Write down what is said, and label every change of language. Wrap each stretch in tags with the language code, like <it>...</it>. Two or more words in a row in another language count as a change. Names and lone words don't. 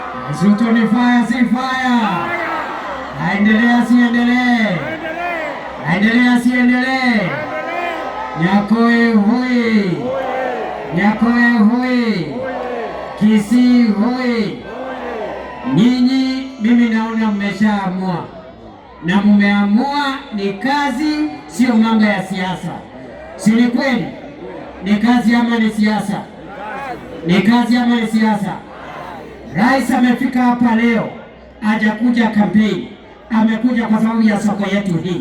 <sw>Ruto ni fire, si fire? Aendelea si endelee? Aendelea si endelee? Nyakoe hui! Nyakoe hui! Kisii hui! Nyinyi mimi naona mmeshaamua, na mmeamua ni kazi, sio mambo ya siasa. Si ni kweli? Ni kazi ama ni siasa? Ni kazi ama ni siasa? Rais amefika hapa leo, hajakuja kampeni, amekuja kwa sababu ya soko yetu hii.</sw>